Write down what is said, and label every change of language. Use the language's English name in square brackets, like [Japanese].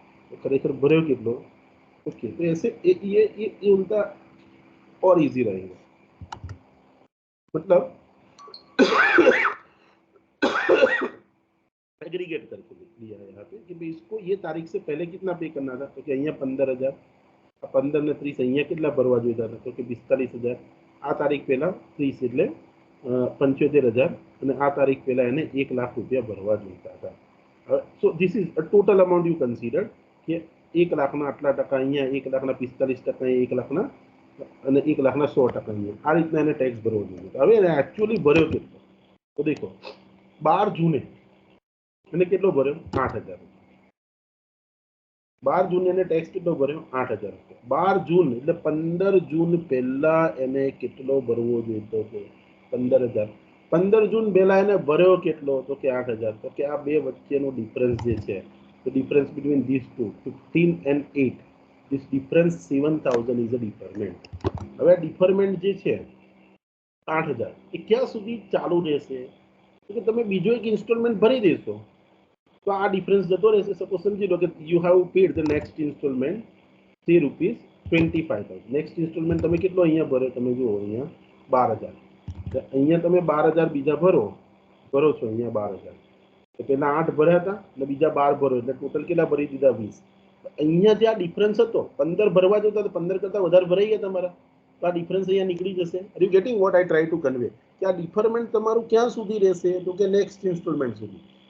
[Gujarati] તો ખરેખર ભર્યો કેટલો? [Hindi] ओके, तो ऐसे ये उनका और इजी रहेगा। मतलब एग्रीगेट करके लिया है यहाँ पे कि भाई इसको ये तारीख से पहले कितना पे करना था। [Gujarati] तो कि અહીંયા 15,000, 15 ને 30 અહીંયા કેટલા ભરવા જોઈતા હતા? તો કે 45,000। આ તારીખ પહેલા 30 એટલે 75,000 અને આ તારીખ પહેલા એને 1 લાખ રૂપિયા ભરવા જોઈતા હતા। [English] so this is a total amount you consider [Gujarati] કે 1 લાખના આટલા ટકા અહીંયા, 1 લાખના 45% અહીંયા, 1 લાખના અને 1 લાખના 100% અહીંયા, આ રીતના એને ટેક્સ ભરવો જોઈએ। હવે એને एक्चुअली ભર્યો કેટલો? તો देखो 12 જૂને એને કેટલો ભર્યો? 8,000 રૂપિયા। 12 જૂન એને ટેક્સ કેટલો ભર્યો? 8,000 રૂપિયા। 12 જૂન એટલે 15 જૂન પહેલા એને કેટલો ભરવો જોઈતો હતો? 15,000। 15 જૂન પહેલા એને ભર્યો કેટલો? તો કે 8,000। તો કે આ બે વચ્ચેનો ડિફરન્સ જે છે, [English] the difference between these two, 15 and 8, this difference 7,000 is a deferment। [Gujarati] હવે deferment જે છે 8,000 એ ક્યાં સુધી ચાલુ રહેશે? તો કે તમે બીજો એક ઇન્સ્ટોલમેન્ટ ભરી દેશો તો આ ડિફરન્સ જતો રહેશે। સપોઝ સમજી લો કે [English] you have paid the next installment ₹3 [Gujarati] 25,000 next installment તમે કેટલો અહીંયા ભરો તમે જુઓ અહીંયા 12,000 તો અહીંયા તમે 12,000 બીજા ભરો છો અહીંયા 12,000 તો પેલા 8 ભર્યા હતા અને બીજા 12 ભરો એટલે ટોટલ કેટલા ભરી દીધા 20 અહીંયા જે આ ડિફરન્સ હતો 15 ભરવા જોતા તો 15 કરતા વધારે ભરાઈ ગયા તમારા તો આ ડિફરન્સ અહીંયા નીકળી જશે [English] are you getting what I try to convey [Gujarati] કે આ ડિફરમેન્ટ તમારું ક્યાં સુધી રહેશે તો કે નેક્સ્ટ ઇન્સ્ટોલમેન્ટ સુધી